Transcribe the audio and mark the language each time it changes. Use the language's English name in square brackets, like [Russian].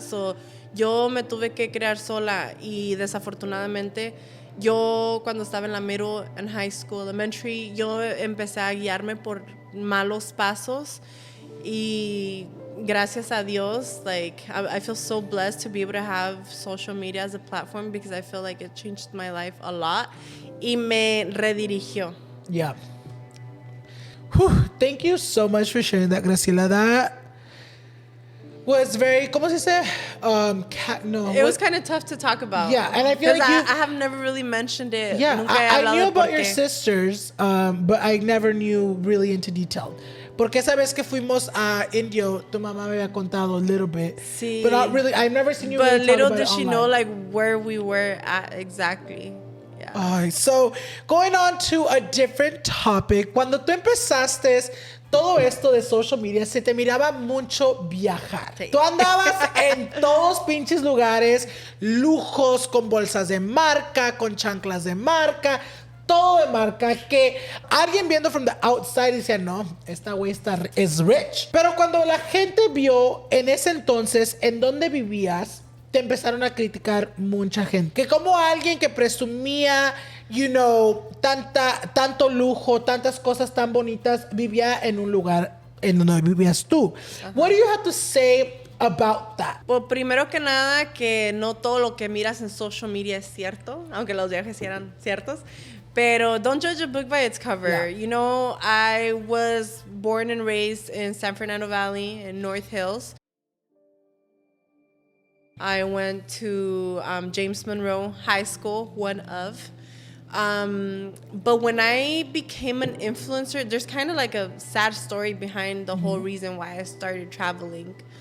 [Spanish] So, yo me tuve que crear sola y desafortunadamente yo cuando estaba en la [English] middle and high school, elementary, [Spanish] yo empecé a guiarme por malos pasos. Y gracias a Dios, [English] like, I feel so blessed to be able to have social media as a platform because I feel like it changed my life a lot [Spanish] y me redirigió. [English] Yeah. Whew, thank you so much for sharing that, Graciela. That was very, [Spanish] ¿cómo se dice? [English] It was kind of tough to talk about. Yeah, and I feel like I have never really mentioned it. Yeah, I knew about your sisters, but I never knew really into detail. [Spanish] Porque esa vez que fuimos a Indio, tu mamá me había contado [English] a little bit. [Spanish] Sí. [English] But not really, I've never seen you But really little talk about did she online. know, like, where we were at exactly. Yeah. Alright, so going on to a different topic. [Spanish] Cuando tú empezaste todo esto de social media, se te miraba mucho viajar. Sí. Tú andabas en todos pinches lugares, lujos, con bolsas de marca, con chanclas de marca, todo de marca, que alguien viendo [English] from the outside [Spanish] decía, no, esta güey es rich. Pero cuando la gente vio en ese entonces en dónde vivías, te empezaron a criticar mucha gente. Que como alguien que presumía, you know, tanto lujo, tantas cosas tan bonitas, vivía en un lugar en donde vivías tú. [English] What do you have to say about that? [Spanish] Pues primero que nada, que no todo lo que miras en social media es cierto, aunque los viajes sí eran ciertos. Pero [English] don't judge a book by its cover. Yeah. You know, I was born and raised in San Fernando Valley in North Hills. I went to James Monroe High School, one of. But when I became an influencer, there's kind of like a sad story behind the whole reason why I started traveling.